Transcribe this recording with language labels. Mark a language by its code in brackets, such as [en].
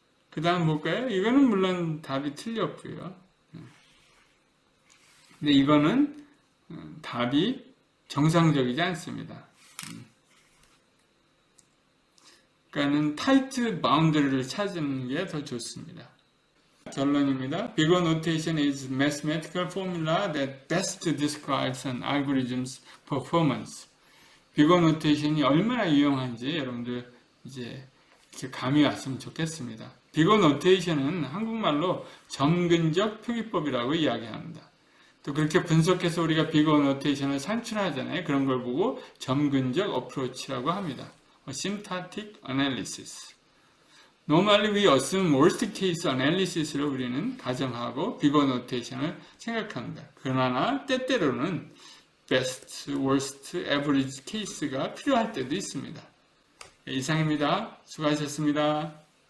[ko] 그 다음 볼까요? 이거는 물론 답이 틀렸고요. 근데 이거는 답이 정상적이지 않습니다. 그러니까는 타이트 바운더리를 찾는 게 더 좋습니다. 결론입니다. [en] Bigger notation is mathematical formula that best describes an algorithm's performance. [ko] Bigger notation이 얼마나 유용한지 여러분들 이제 이렇게 감이 왔으면 좋겠습니다. Bigger notation은 한국말로 점근적 표기법이라고 이야기합니다. 또 그렇게 분석해서 우리가 Bigger notation을 산출하잖아요. 그런 걸 보고 점근적 어프로치라고 합니다. [en] symptotic analysis. Normally we assume worst case analysis를 [ko] 우리는 가정하고 [en] Bigger notation을 생각합니다. [ko] 그러나 때때로는 best, worst, average case가 필요할 때도 있습니다. 이상입니다. 수고하셨습니다.